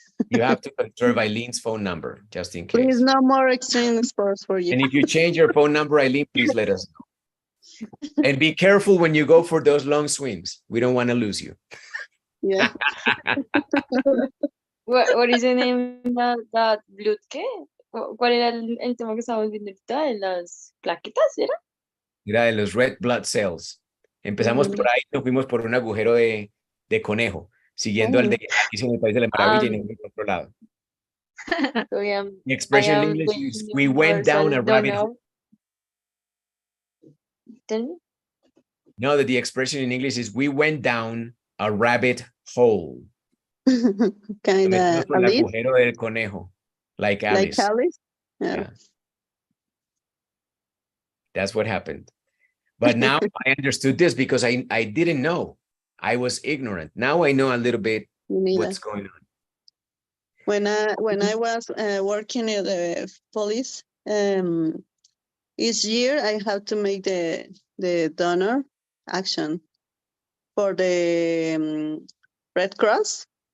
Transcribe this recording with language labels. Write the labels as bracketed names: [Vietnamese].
[English] you have to conserve Eileen's phone number just in case. Please, no more extreme sports for you. And if you change your phone number, Eileen, please let us know. And be careful when you go for those long swings. We don't want to lose you. Yeah. what is the name that blood [Spanish] qué? ¿Cuál era el tema que estábamos viendo ahorita de las plaquetas, era? Mira, de los [English] red blood cells. [Spanish] Empezamos por ahí, nos fuimos por un agujero de conejo, siguiendo al de Alicia en el País de la Maravilla y nos fuimos por otro lado. [English] So The expression in English is we went down a rabbit hole. Tell me. No, the expression in English is we went down a rabbit hole. Kind [Spanish] Nos [English] of [Spanish] por el agujero del conejo, [English] like Alice. Like Alice? Yeah. That's what happened. But now I understood this because I didn't know. I was ignorant. Now I know a little bit what's going on. When I was working in the police, each year I have to make the donor action for the Red Cross.